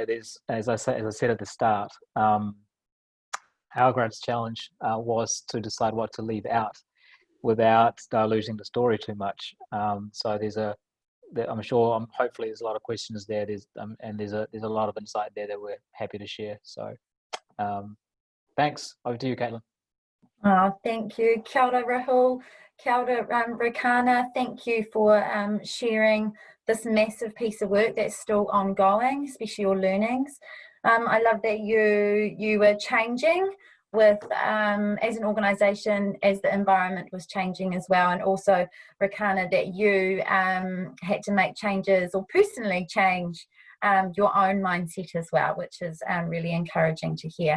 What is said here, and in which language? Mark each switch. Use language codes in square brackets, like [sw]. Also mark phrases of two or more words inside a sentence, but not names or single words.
[en] There's, as I said at the start, our greatest challenge was to decide what to leave out without diluting the story too much. So hopefully there's a lot of questions there. There's a lot of insight there that we're happy to share. So thanks. Over to you, Caitlin. Oh, thank you. [mi] Kia ora, Rahul. Kia ora, Rochana, [en] thank you for sharing this massive piece of work that's still ongoing, especially your learnings. I love that you were changing with as an organisation as the environment was changing as well, and also Rochana, that you had to make changes or personally change your own mindset as well, which is really encouraging to hear.